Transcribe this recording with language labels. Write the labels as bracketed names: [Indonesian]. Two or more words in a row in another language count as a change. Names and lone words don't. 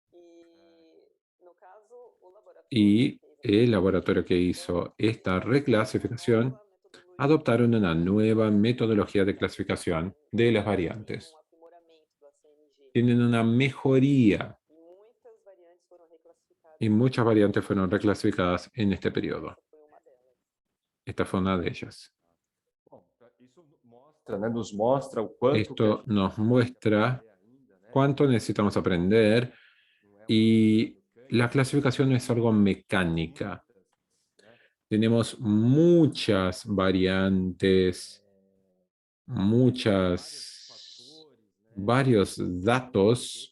[Spanish] Y el laboratorio que hizo esta reclasificación adoptaron una nueva metodología de clasificación de las variantes. Tienen una mejoría y muchas variantes fueron reclasificadas en este periodo. Esta fue una de ellas. [Portuguese] né, nos mostra o quanto que a [Spanish] Esto [Portuguese] gente [Spanish] nos muestra [Portuguese] aprender ainda, né? [Spanish] cuánto necesitamos aprender y la clasificación no es algo mecánica. Tenemos muchas variantes, varios datos.